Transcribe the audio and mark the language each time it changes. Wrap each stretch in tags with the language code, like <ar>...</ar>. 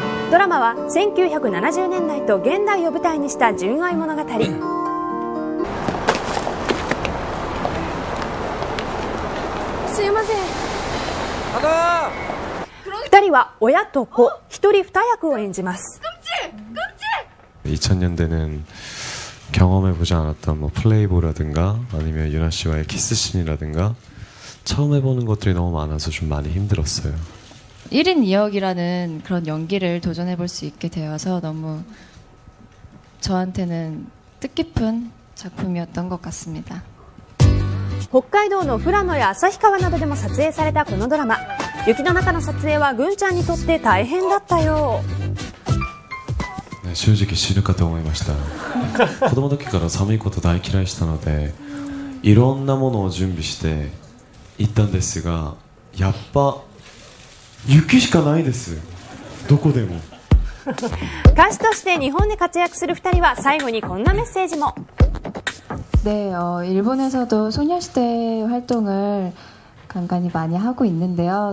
<ja>ドラマは1970年代と現代を舞台にした純愛物語。すいません。2人は親と子、1人2役を演じます。</ja> <ko>2000년대는 경험해보지 않았던 뭐 플레이보라든가 아니면 유나 씨와의 키스씬이라든가 처음 해보는 것들이 너무 많아서 좀 많이 힘들었어요. 1인 2역이라는 그런 연기를 도전해볼 수 있게 되어서 너무 저한테는 뜻깊은 작품이었던 것 같습니다.</ko> <ja>北海道の富良野や旭川などでも撮影されたこのドラマ、雪の中の撮影はぐんちゃんにとって大変だったよう。ね、正直死ぬかと思いました。子供の時から寒いこと大嫌いしたので、いろんなものを準備して行ったんですが、やっぱ雪しかないです。どこでも。歌手として日本で活躍する2人は最後にこんなメッセージも。</ja> <ko>네, 일본에서도 소녀시대 활동을 간간히 많이 하고 있는데요.</ko>